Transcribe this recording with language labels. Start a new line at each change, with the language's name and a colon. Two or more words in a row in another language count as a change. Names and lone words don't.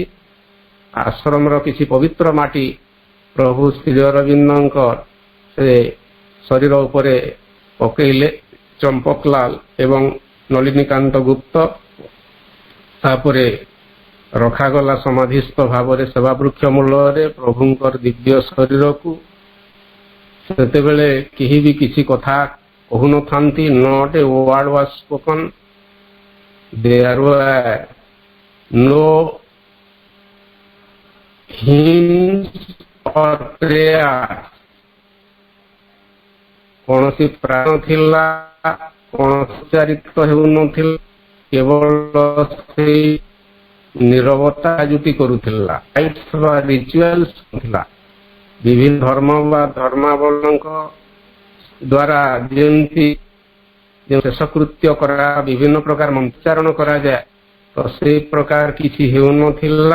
Odia: ଆଶ୍ରମର କିଛି ପବିତ୍ର ମାଟି ପ୍ରଭୁ ଶ୍ରୀ ଅରବିନ୍ଦଙ୍କ ସେ ଶରୀର ଉପରେ ପକେଇଲେ ଚମ୍ପକଲାଲ ଏବଂ ନଳିନୀକାନ୍ତ ଗୁପ୍ତ। ତାପରେ ରଖାଗଲା ସମାଧିସ୍ଥ ଭାବରେ ସେବାବୃକ୍ଷ ମୂଳରେ ପ୍ରଭୁଙ୍କର ଦିବ୍ୟ ଶରୀରକୁ। ସେତେବେଳେ କେହି ବି କିଛି କଥା କହୁନଥାନ୍ତି,
English: not a word was spoken. There were no hymns or prayers.
Odia: କୌଣସି ପ୍ରାଣ ଥିଲା କୌଣସି ଉଚ୍ଚାରିତ ହେଉନଥିଲା, କେବଳ ସେଇ ନିରବତା ଯୁକ୍ତି କରୁଥିଲା। ରିଚୁଆଲ୍ସ ଥିଲା ବିଭିନ୍ନ ଧର୍ମ ବା ଧର୍ମାବଲମ୍ବୀଙ୍କ ଦ୍ୱାରା ଯେମିତି ଶେଷକୃତ୍ୟ କରା ବିଭିନ୍ନ ପ୍ରକାର ମନ୍ତ୍ରୋଚ୍ଚାରଣ କରାଯାଏ, ତ ସେଇ ପ୍ରକାର କିଛି ହେଉନଥିଲା।